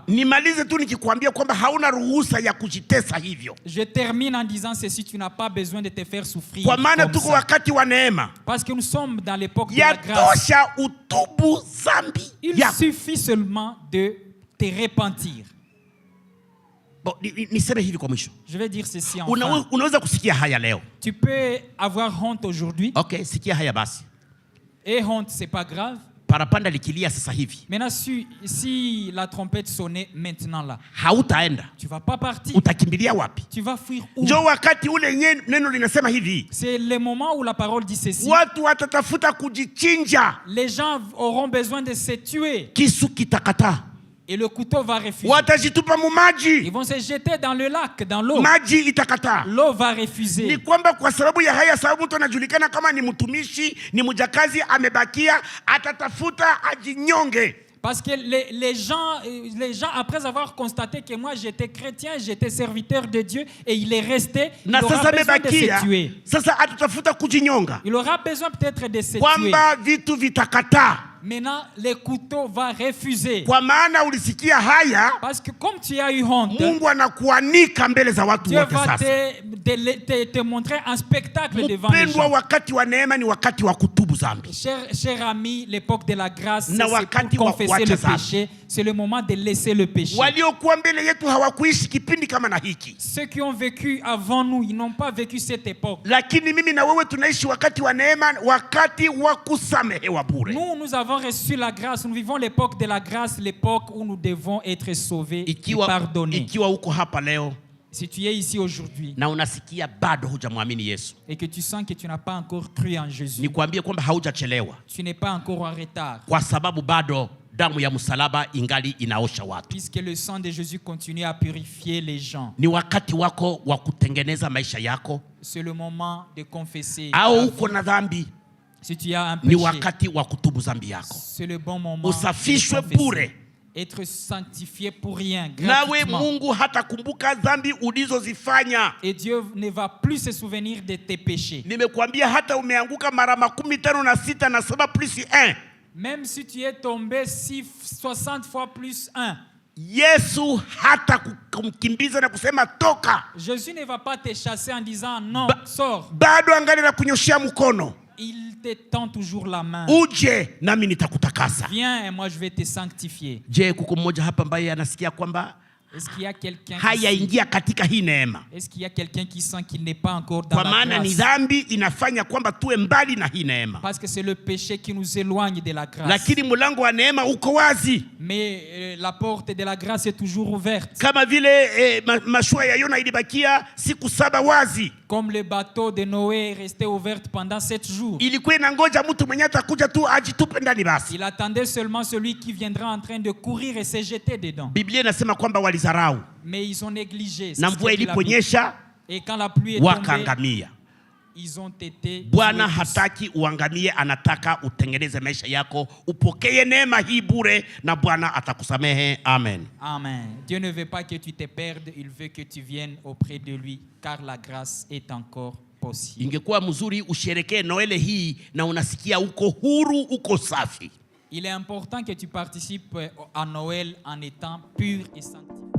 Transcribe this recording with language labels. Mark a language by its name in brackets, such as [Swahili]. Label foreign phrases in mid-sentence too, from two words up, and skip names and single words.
[Swahili] Nimalize tu nikikwambia kwamba hauna ruhusa ya kujitesa hivyo. [French] Je termine en disant ceci, tu n'as pas besoin de te faire souffrir. [Swahili] Kwa maana [French] Comme [Swahili] tuko [French] ça. [Swahili] wakati wa neema. [French] Parce que nous sommes dans l'époque de la grâce. [Swahili] Yatosha utubu zambi [French] Il [Swahili] yako. [French] suffit seulement de te repentir. Bon, [Swahili] niseme hivi kwa mwisho. [French] Je vais dire ceci enfin. [Swahili] Unaweza kusikia haya leo. [French] Tu peux avoir honte aujourd'hui. [Swahili] Okay, sikia haya basi. [French] Et honte, c'est pas grave. [Swahili] Parapanda likilia sasa hivi, [French] Maintenant, si la trompette sonnait maintenant là, [Swahili] hautaenda. [French] tu vas pas partir. [Swahili] Utakimbilia wapi? [French] Tu vas fuir où? [Swahili] Njoo wakati ule neno linasema hivi, [French] C'est le moment où la parole dit ceci. [Swahili] watu watatafuta kujichinja, [French] Les gens auront besoin de se tuer [Swahili] kisu kitakataa. [French] et le couteau va refuser. [Swahili] Watajitupa mu [French] Ils [Swahili] maji, [French] vont se jeter dans le lac, dans l'eau. [Swahili] maji itakataa. [French] L'eau va [Swahili] Ni [French] refuser. [Swahili] kwamba kwa sababu ya haya, sababu mtu anajulikana kama ni mtumishi, ni mjakazi, amebakia, atatafuta ajinyonge. [French] Parce que les gens, après avoir constaté que moi j'étais chrétien, j'étais serviteur de Dieu et il est resté, il [Swahili] Na [French] aura [Swahili] sasa [French] besoin de se [Swahili] amebakia, [French] tuer. [Swahili] sasa atatafuta kujinyonga, [French] Il aura besoin peut-être de se tuer. [Swahili] kwamba vitu vitakataa. [French] Maintenant, le couteau va refuser. [Swahili] Kwa maana ulisikia haya, [French] Parce que comme tu as eu honte, [Swahili] Mungu anakuanika mbele za watu [French] Dieu [Swahili] wote. [French] va [Swahili] Sasa [French] te montrer un spectacle devant les [Swahili] mpendwa, [French] gens. [Swahili] wakati wa neema ni wakati wa kutubu dhambi. [French] Cher ami, l'époque de la grâce, [Swahili] Na [French] c'est [Swahili] wakati [French] pour [Swahili] wa [French] confesser [Swahili] kuacha [French] le [Swahili] dhambi. [French] péché. C'est le moment de laisser le péché. [Swahili] Waliokuwa mbele yetu hawakuishi kipindi kama na hiki, [French] Ceux qui ont vécu avant nous, ils n'ont pas vécu cette époque. [Swahili] lakini mimi na wewe tunaishi wakati wa neema, wakati wa kusamehewa bure. [French] Nous avons reçu la grâce. Nous vivons l'époque de la grâce, l'époque où nous devons être sauvés et pardonnés. [Swahili] Ikiwa uko hapa leo [French] Si tu es ici aujourd'hui [Swahili] na unasikia bado hujamwamini Yesu, [French] et que tu sens que tu n'as pas encore cru en Jésus, [Swahili] nikwambie kwamba haujachelewa, [French] tu n'es pas encore en retard, [Swahili] kwa sababu bado damu ya msalaba ingali inaosha watu. [French] puisque le sang de Jésus continue à purifier les gens. [Swahili] Ni wakati wako wa kutengeneza maisha yako. [French] C'est le moment de confesser. [Swahili] Au uko na dhambi, [French] Si tu as un [Swahili] ni [French] péché, [Swahili] wakati wa kutubu dhambi yako, [French] c'est le bon moment [Swahili] usafishwe [French] de confesser. [Swahili] bure. [French] Être sanctifié pour rien, [Swahili] Nawe [French] gratuitement. [Swahili] Mungu hatakumbuka dhambi ulizozifanya. [French] Et Dieu ne va plus se souvenir de tes péchés. [Swahili] Nimekuambia hata umeanguka mara 56 na 7 plus 1, [French] Même si tu es tombé 60 fois plus 1, [Swahili] Yesu hata kumkimbiza na kusema toka. [French] Jésus ne va pas te chasser en disant non, sors. [Swahili] Bado angali na kunyoshia mkono, [French] Il te tend toujours la main. [Swahili] uje nami nitakutakasa. [French] Viens et moi je vais te sanctifier. [Swahili] Je, kuko mmoja hapa ambaye anasikia kwamba [French] Est-ce qu'il y a quelqu'un [Swahili] hayaingia katika hii neema. [French] Est-ce qu'il y a quelqu'un qui sent qu'il n'est pas encore dans [Swahili] Kwa [French] la [Swahili] maana ni [French] grâce? [Swahili] dhambi inafanya kwamba tuwe mbali na hii neema. [French] Parce que c'est le péché qui nous éloigne de la grâce. [Swahili] Lakini mlango wa neema uko wazi. [French] Mais la porte de la grâce est toujours ouverte. [Swahili] Kama vile mashua ya Yona ilibakia siku 7 wazi. [French] Comme le bateau de Noé est resté ouvert pendant 7 jours. [Swahili] Ilikuwa inangoja mtu mwenye atakuja tu ajitupe ndani basi. [French] Il attendait seulement celui qui viendra en train de courir et se jeter dedans. [Swahili] Biblia inasema kwamba walizarau. [French] Mais ils ont négligé. [Swahili] Na mvua iliponyesha [French] et quand la pluie est tombée, [Swahili] wakaangamia. [French] ils ont été. [Swahili] Bwana hataki uangamie, anataka utengeneze maisha yako, upokee neema hii bure na Bwana atakusamehe. Amen. [French] Amen. Dieu ne veut pas que tu te perdes, il veut que tu viennes auprès de lui car la grâce est encore possible. [Swahili] Ingekuwa mzuri usherekee Noele hii na unasikia uko huru, uko safi. [French] Il est important que tu participes à Noël en étant pur et sanctifié.